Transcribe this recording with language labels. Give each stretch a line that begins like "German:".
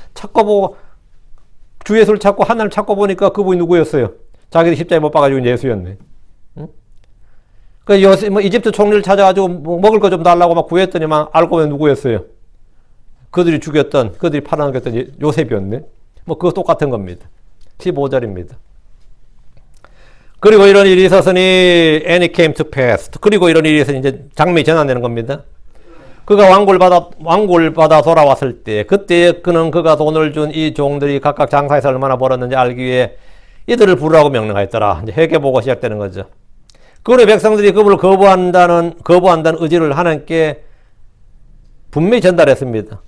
Korean: 찾고 보고 주 예수를 찾고 하나님을 찾고 보니까 그분이 누구였어요? 자기들 십자가에 못 박아주고 예수였네. 응? 그 요셉 이집트 총리를 찾아가지고 먹을 거 좀 달라고 막 구했더니만 알고 보면 누구였어요? 그들이 죽였던, 그들이 팔아넘겼던 요셉이었네. 뭐 그거 똑같은 겁니다. 15절입니다. 그리고 이런 일이 있었으니
English: and it came to pass.
Korean: 그리고 이런 일이 있어서 이제 장면이 전환되는 겁니다. 그가 왕고를 받아 돌아왔을 때 그때 그는 그가 돈을 준 이 종들이 각각 장사해서 얼마나 벌었는지 알기 위해 이들을 부르라고 명령하였더라. 이제 회개보고 시작되는 거죠. 그의 백성들이 그분을 거부한다는 의지를 하나님께 분명히 전달했습니다.